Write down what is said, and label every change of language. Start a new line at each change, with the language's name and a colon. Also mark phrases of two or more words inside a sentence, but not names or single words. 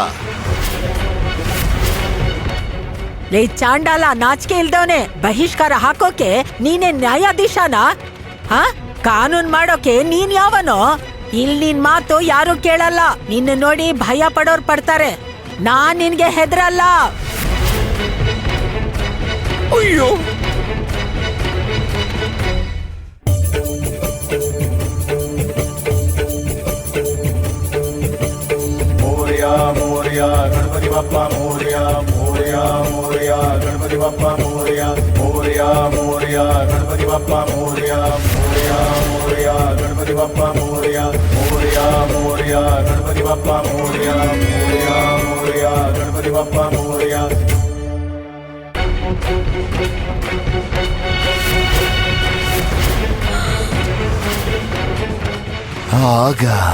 Kannada: ಲೇ ಚಾಂಡಾಲ, ನಾಚಿಕೆ ಇಲ್ದವನೆ, ಬಹಿಷ್ಕಾರ ಹಾಕೋಕೆ ನೀನೇ ನ್ಯಾಯಾಧೀಶನ? ಕಾನೂನ್ ಮಾಡೋಕೆ ನೀನ್ ಯಾವನೋ? ಇಲ್ಲಿ ನಿನ್ ಮಾತು ಯಾರು ಕೇಳಲ್ಲ. ನಿನ್ನ ನೋಡಿ ಭಯ ಪಡೋರ್ ಪಡ್ತಾರೆ. ನಾನ್ ನಿನ್ಗೆ ಹೆದರಲ್ಲ. ಅಯ್ಯೋ,
Marathi: मोरया मोरया गणपति बप्पा मोरया मोरया मोरया गणपति बप्पा मोरया मोरया मोरया गणपति बप्पा मोरया मोरया मोरया गणपति बप्पा मोरया मोरया मोरया गणपति बप्पा मोरया मोरया मोरया गणपति बप्पा मोरया.
Kannada: ಆಗ